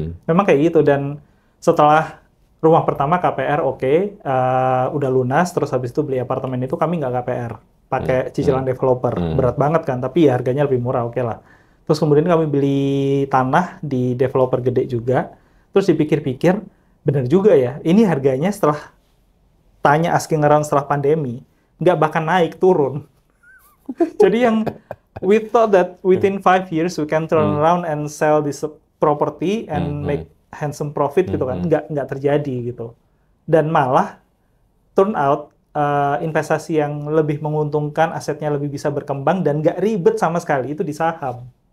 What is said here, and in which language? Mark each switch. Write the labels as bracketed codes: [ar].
[id] Memang kayak gitu, dan setelah rumah pertama KPR udah lunas, terus habis itu beli apartemen itu kami nggak KPR, pakai cicilan developer, berat banget kan, tapi ya harganya lebih murah, lah. Terus kemudian kami beli tanah di developer gede juga. Terus dipikir-pikir, benar juga ya, ini harganya setelah [en] asking around [id] setelah pandemi, nggak bakal naik, turun. Jadi yang [en] We thought that within 5 years we can turn around and sell this property and make handsome profit [id] gitu kan. Nggak terjadi gitu. Dan malah [en] turn out [id] investasi yang lebih menguntungkan, asetnya lebih bisa berkembang dan nggak ribet sama sekali itu di saham.